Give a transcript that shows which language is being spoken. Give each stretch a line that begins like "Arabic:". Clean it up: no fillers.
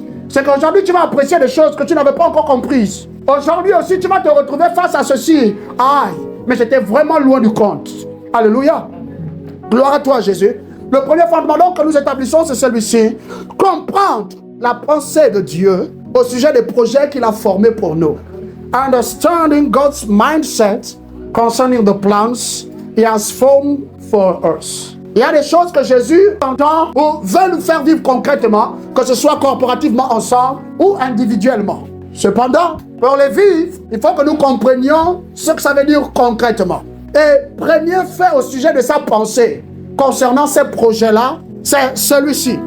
French: C'est qu'aujourd'hui, tu vas apprécier des choses que tu n'avais pas encore comprises. Aujourd'hui aussi, tu vas te retrouver face à ceci. Aïe, mais j'étais vraiment loin du compte. Alléluia. Gloire à toi, Jésus. Le premier fondement donc que nous établissons, c'est celui-ci. Comprendre la pensée de Dieu au sujet des projets qu'il a formés pour nous.
English: Understanding God's mindset concerning the plans He has formed for us.
French: Il y a des choses que Jésus entend ou veut nous faire vivre concrètement, que ce soit corporativement ensemble ou individuellement. Cependant, pour les vivre, il faut que nous comprenions ce que ça veut dire concrètement. Et premier fait au sujet de sa pensée concernant ces projets-là, c'est celui-ci.